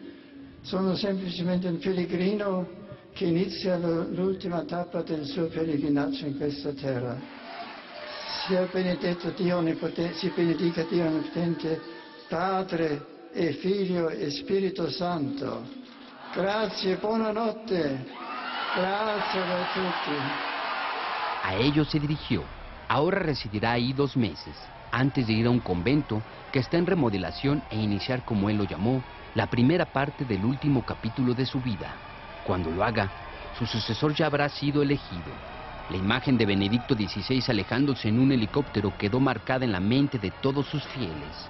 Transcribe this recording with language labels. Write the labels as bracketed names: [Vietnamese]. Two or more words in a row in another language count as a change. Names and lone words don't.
[Italian] Sono semplicemente un pellegrino che inizia l'ultima tappa del suo pellegrinaggio in questa terra. Sia benedetto Dio Onnipotente, si benedica Dio Onnipotente, Padre e Figlio e Spirito Santo. Grazie, buonanotte. Grazie a tutti. [Spanish] A ellos se dirigió. Ahora residirá ahí 2 meses, antes de ir a un convento que está en remodelación e iniciar, como él lo llamó, la primera parte del último capítulo de su vida. Cuando lo haga, su sucesor ya habrá sido elegido. La imagen de Benedicto XVI alejándose en un helicóptero quedó marcada en la mente de todos sus fieles.